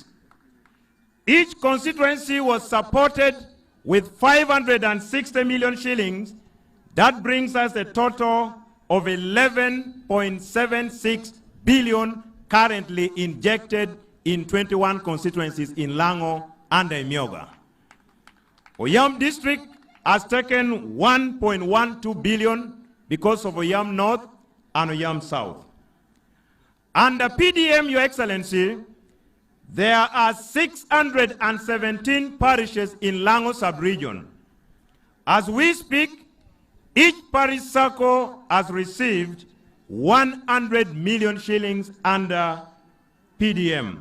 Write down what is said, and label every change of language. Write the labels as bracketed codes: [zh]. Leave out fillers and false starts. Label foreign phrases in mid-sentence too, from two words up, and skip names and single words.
[en] Each constituency was supported with 560 million shillings. That brings us a total of 11.76 billion currently injected in 21 constituencies in Lango and Myoga. Oyam district has taken 1.12 billion because of Oyam North and Oyam South. Under PDM, Your Excellency, there are 617 parishes in Lango sub-region. As we speak, each parish circle has received 100 million shillings under PDM.